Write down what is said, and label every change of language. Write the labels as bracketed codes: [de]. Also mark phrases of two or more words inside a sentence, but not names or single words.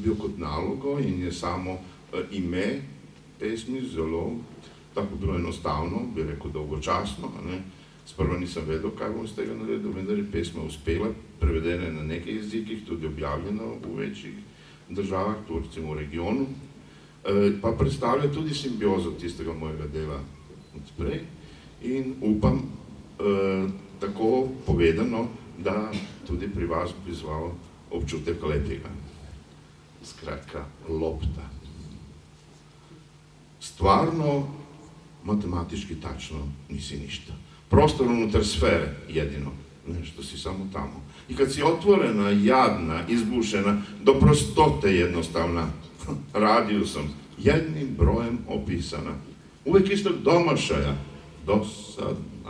[sl] dobil kot nalogo in je samo ime pesmi zelo, tako bilo enostavno, bi rekel dolgočasno, sprva nisem vedel, kaj bom iz tega naredil, vendar je pesma uspela, prevedena na nekaj jezikih, tudi objavljena v večjih državah, tu recimo v regionu, pa predstavlja tudi simbiozo tistega mojega dela odprej in upam, tako povedano, da tudi pri vas bi izval občutek lepega. Skratka, [sr] lopta. Stvarno, matematički tačno nisi ništa. Prostor unutar sfere, jedino, nešto si samo tamo. I kad si otvorena, jadna, izbušena, do prostote jednostavna, radijusom, jednim brojem opisana, uvek istog domašaja, dosadna.